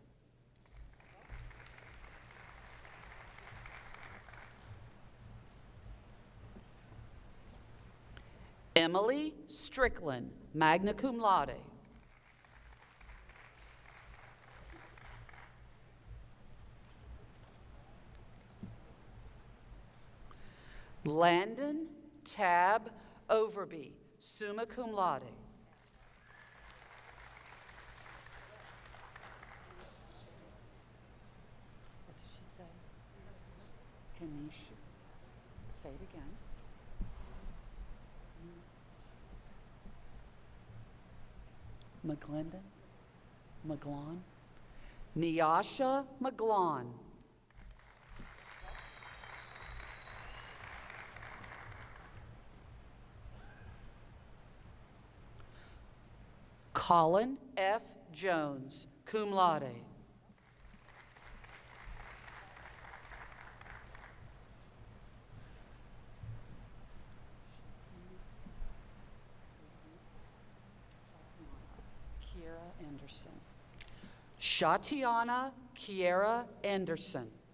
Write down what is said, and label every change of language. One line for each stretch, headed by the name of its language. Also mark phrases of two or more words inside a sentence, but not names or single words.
English: Emily Strickland,
Latin: magna cum laude.
English: Landon Tab Overby,
Latin: summa cum laude.
English: What did she say? Kanisha. Say it again. McGlendon? McGlon? Nyasha McGlon. Colin F. Jones,
Latin: cum laude.
English: Kiera Anderson. Shatiana Kiera Anderson.